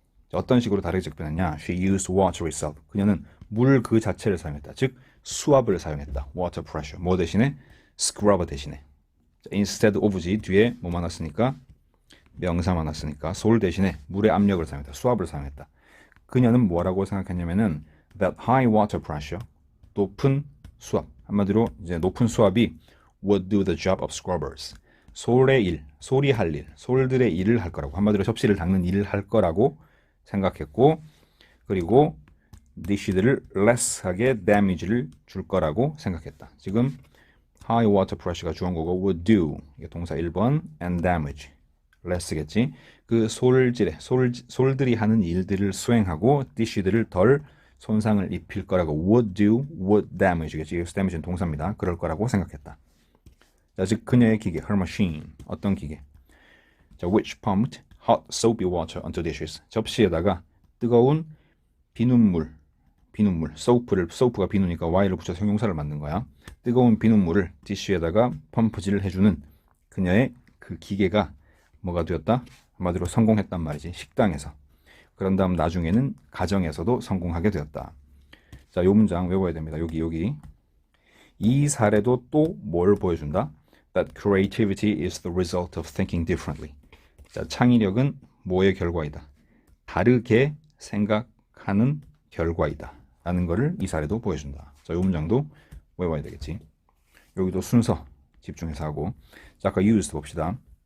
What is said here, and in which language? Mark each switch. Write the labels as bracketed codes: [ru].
[ko] 자, 어떤 식으로 다르게 접근했냐? [en] She used water itself. [ko] 그녀는 물 그 자체를 사용했다. 즉 수압을 사용했다. water pressure. 뭐 대신에? scrubber 대신에. 자, instead of지 뒤에 뭐만 왔으니까? 명사만 왔으니까 솔 대신에 물의 압력을 사용했다. 수압을 사용했다. 그녀는 뭐라고 생각했냐면은 [en] that high water pressure, [ko] 높은 수압, 한마디로 이제 높은 수압이 [en] would do the job of scrubbers. [ko] 솔의 일, 솔이 할 일, 솔들의 일을 할 거라고, 한마디로 접시를 닦는 일을 할 거라고 생각했고, 그리고 dish들을 less하게 damage를 줄 거라고 생각했다. 지금 high water pressure가 주어고고 would do, 이게 동사 1번, and damage, less겠지. 그 솔들이 하는 일들을 수행하고 dish들을 덜 손상을 입힐 거라고 would do, would damage겠지. 여기서 damage는 동사입니다. 그럴 거라고 생각했다. 자, 즉 그녀의 기계, her machine, 어떤 기계? [en] 자, which pumped hot soapy water onto dishes. [ko] 접시에다가 뜨거운 비눗물, 소프가 비누니까 y를 붙여서 형용사를 만든 거야. 뜨거운 비눗물을 디쉬에다가 펌프질을 해주는 그녀의 그 기계가 뭐가 되었다? 한마디로 성공했단 말이지. 식당에서. 그런 다음 나중에는 가정에서도 성공하게 되었다. 자, 요 문장 외워야 됩니다. 여기. 이 사례도 또 뭘 보여준다? [en] That creativity is the result of thinking differently. [ko] 자, 창의력은 뭐의 결과이다? 다르게 생각하는 결과이다. 라는 거를 이 사례도 보여준다. 자, 요 문장도 외워야 되겠지. 여기도 순서 집중해서 하고. 자, 아까 used 봅시다.